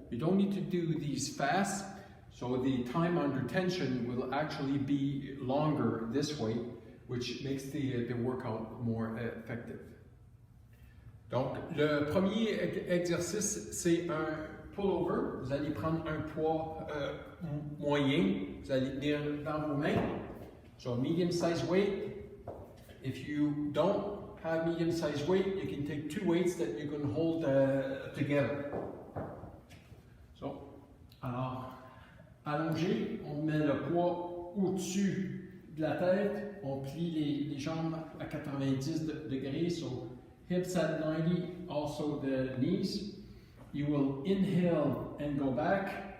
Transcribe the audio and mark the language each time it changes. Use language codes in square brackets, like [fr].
[en] You don't need to do these fast. So the time under tension will actually be longer this way, which makes the workout more effective. [fr] Donc, le premier exercice, c'est un pullover. Vous allez prendre un poids moyen. Vous allez tenir dans vos mains. [en] So, medium-sized weight. If you don't have medium-sized weight, you can take 2 weights that you can hold together. [fr] So, alors, allongé, on met le poids au-dessus de la tête. On plie les jambes à 90 degrés. [en] So, hips at 90, also the knees. You will inhale and go back.